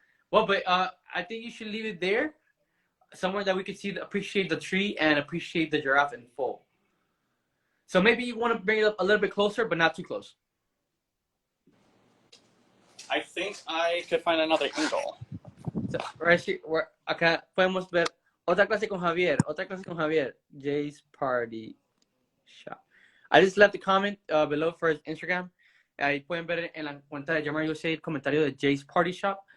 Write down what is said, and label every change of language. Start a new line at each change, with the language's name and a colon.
English: Well, but I think you should leave it there, somewhere that we could appreciate the tree and appreciate the giraffe in full. So maybe you want to bring it up a little bit closer, but not too close. I think I could find another angle. So, right here,
Spanish: acá podemos ver otra clase con Javier.
English: Jay's Party Shop. I just left a comment below for his Instagram.
Spanish: Ahí pueden ver en la cuenta de Gemart USA el comentario de Jay's Party Shop.